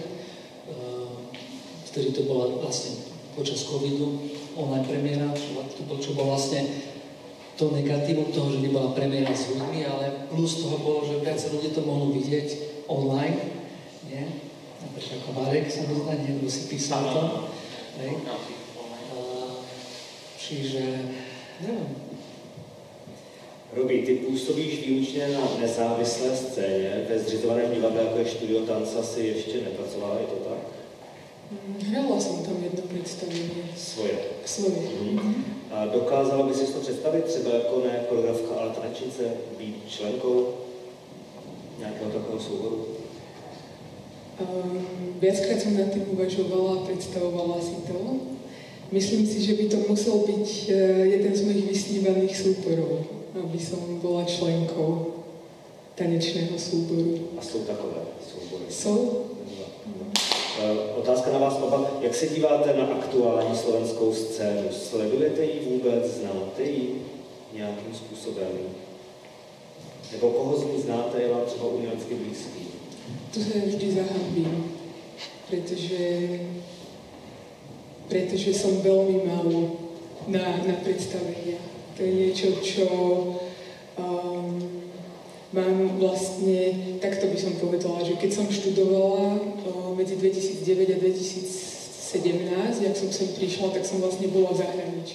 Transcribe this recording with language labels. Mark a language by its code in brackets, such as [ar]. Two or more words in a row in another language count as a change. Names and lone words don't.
[sk] Vtedy to bola vlastne počas covidu online premiéra, čo bolo vlastne to negatívum toho, že nebola premiéra s ľuďmi, ale plus toho bolo, že viac ľudí to mohlo vidieť online, nie? Napríklad ako Marek sa mi zdá, niekto si písal to. Čiže, neviem. [cs] Robí, ty působíš výlučně na nezávislé scéně, ve zřizovaném divadle, jako je Studio Tanca, si ještě nepracovala, je to tak? [sk] Hrala som tam jedno predstavenie. Svoje. [cs] A dokázala by si to představit třeba jako ne choreografka, ale tanečnice, být členkou nějakého takového souboru? [sk] Viackrát som nad tým uvažovala a predstavovala si to. Myslím si, že by to musel byť jeden z mojich vysnívaných súborov, aby som bola členkou tanečného súboru. [cs] A jsou takové soubory? Jsou. Otázka na vás oba. Jak se díváte na aktuální slovenskou scénu? Sledujete ji vůbec? Znáte ji nějakým způsobem? Nebo koho z ní znáte, je vám třeba umělecky blízký? [sk] Tu sa vždy zahambím, pretože som veľmi málo na predstavenia. To je niečo, čo mám vlastne, takto by som povedala, že keď som študovala medzi 2009 a 2017, jak som sem prišla, tak som vlastne bola v zahraničí.